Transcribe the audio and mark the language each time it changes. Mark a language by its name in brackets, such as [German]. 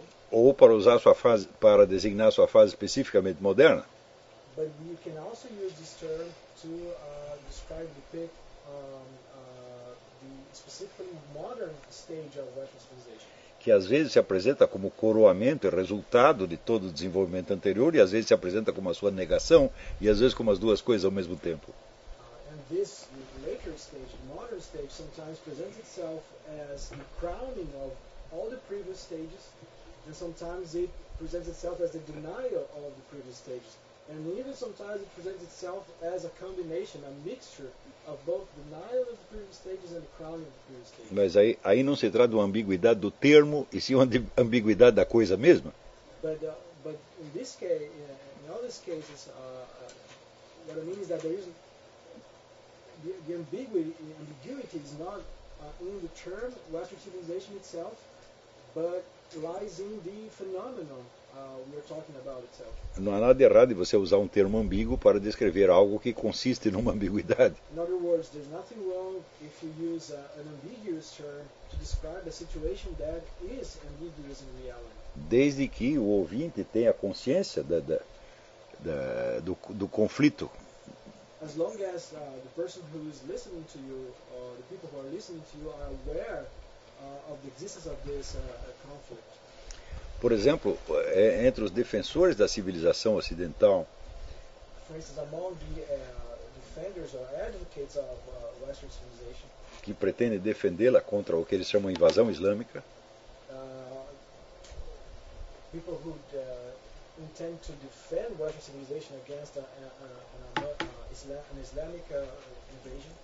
[Portuguese] ou para usar sua fase, para designar sua fase especificamente moderna. [English] But you can also use this term to describe the pick the specifically modern stage of Western civilization. [Portuguese] Que às vezes se apresenta como coroamento e resultado de todo o desenvolvimento anterior, e às vezes se apresenta como a sua negação, e às vezes como as duas coisas ao mesmo tempo. [English] And this later stage, modern stage, sometimes presents itself as the crowning of all the previous stages, and sometimes it presents itself as the denial of the previous stages, and even sometimes it presents itself as a combination, a mixture of both denial of the previous stages and the crowning of the previous stages. [Portuguese] Mas aí não se trata de uma ambiguidade do termo, e sim uma ambiguidade da coisa mesma. [English] But in this case, in all these cases, what I mean is that there is the ambiguity is not in the term Western civilization itself, but lies in the phenomenon we are talking about itself. [Portuguese] Não há nada errado em você usar um termo ambíguo para descrever algo que consiste numa ambiguidade. [English] In other words, there's nothing wrong if you use an ambiguous term to describe a situation that is ambiguous in reality. [Portuguese] Desde que o ouvinte tenha consciência do conflito. [English] As long as the person who is listening to you, or the people who are listening to you, are aware of the existence of this conflict. [Portuguese] Por exemplo, entre os defensores da civilização ocidental, [English] for instance, among the defenders or advocates of Western civilization, [Portuguese] que pretendem defendê-la contra o que eles chamam de invasão islâmica, [English] people who intend to defend Western civilization against an Islamic invasion,